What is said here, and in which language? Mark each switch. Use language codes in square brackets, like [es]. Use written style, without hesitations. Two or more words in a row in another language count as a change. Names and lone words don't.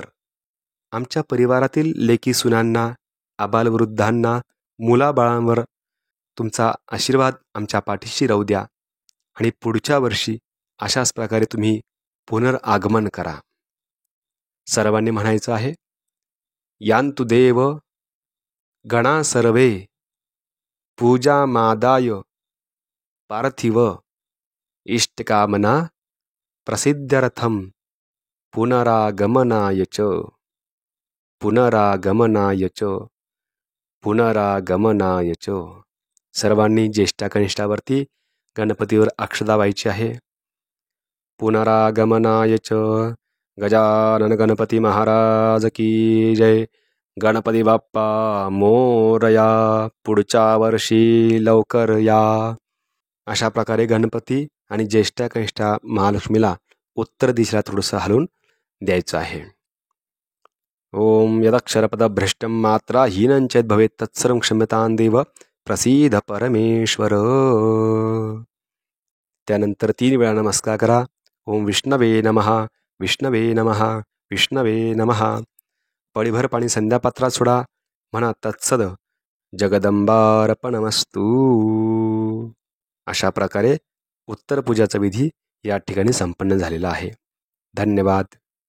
[mr] आमच्या परिवारातील लेकी सुनांना, आबालवृद्धांना, मुलाबाळांवर तुमचा आशीर्वाद आमच्या पाठीशी राहू द्या आणि पुढच्या वर्षी अशाच प्रकारे तुम्ही पुनरागमन करा. सर्वांनी म्हणायचं आहे, [sa] यान्तु देव गणा सर्वे पूजामादाय पार्थिव इष्टकामना प्रसिद्ध्यर्थम पुनरागमनाय च पुनरागमनाय च पुनरागमनाय च. [mr] सर्वांनी ज्येष्ठा कनिष्ठावरती गणपतीवर अक्षता व्हायची आहे. [sa] पुनरागमनाय च. [mr] गजानन गणपती महाराज की जय. गणपती बाप्पा मोरया. पुढच्या वर्षी लवकर या. अशा प्रकारे गणपती आणि ज्येष्ठा कनिष्ठा महालक्ष्मीला उत्तर दिशेला थोडंसं हलवून द्यायचं आहे. [sa] ओम यदक्षरपदभ्रष्टं मात्रा हीनंचेत् भवेत् तत्सर्वं क्षम्यतां देव प्रसीद परमेश्वर. [mr] त्यानंतर 3 वेळा नमस्कार करा. [sa] ओम विष्णवे नमः, विष्णवे नमः, विष्णवे नमः. [mr] पळीभर पाणी संध्यापात्रात सोडा. म्हणा [sa] तत्सद जगदंबार्पणमस्तु. [mr] अशा प्रकारे उत्तर पूजाचा विधी या ठिकाणी संपन्न झालेला आहे. धन्यवाद.